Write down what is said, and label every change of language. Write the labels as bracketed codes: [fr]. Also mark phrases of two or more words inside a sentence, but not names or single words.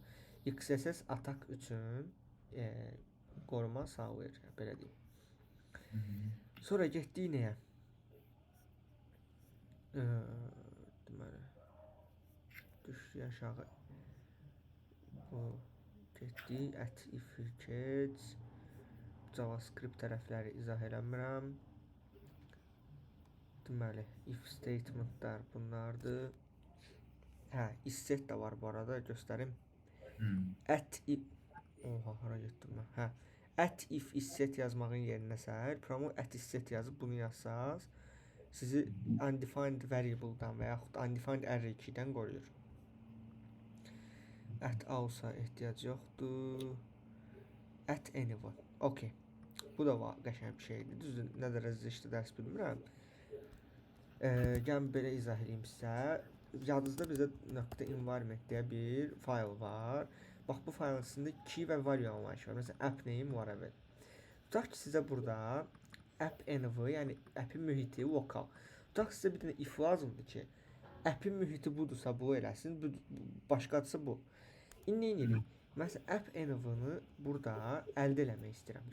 [az] XSS atak üçün qoruma sağlayır, belə deyim. Sonra getdik nəyə? Deməli düşdü aşağı. O getdik [en] if catch [az] JavaScript tərəfləri izah eləmirəm. Deməli [en] if statementlər [az] bunlardır. [en] Is set [az] də var bu arada, göstərim. Hara getdim mən? [en] If is set [az] yazmağın yerinə səhər [en] promo is set [az] yazıb bunu yazsaz sizi [en] undefined variable-dan [az] və yaxud [en] undefined array-2-dən [az] qoruyur. Alsa ehtiyac yoxdur. [en] Anyone. Okay. [az] Bu da qəşəng bir şeydir. Düzdür, nə dərəcədə işdə dərs bilmirəm. Gəlin belə izah edeyim sizə. Yadınızda bizdə .environment deyə bir fayl var. Bax bu faylın içində key və value anlayışı var. Məsələn, [en] app name Laravel. [az] Tutaq ki, sizə burada [en] app env, [az] yəni app'in mühiti lokal. Tutaq sizə bir dənə if lazımdır ki, app'in mühiti budursa bu eləsin, başqadırsa bu. İndi nə edirik? Məsələn, [en] app env-ını [az] burada əldə eləmək istəyirəm.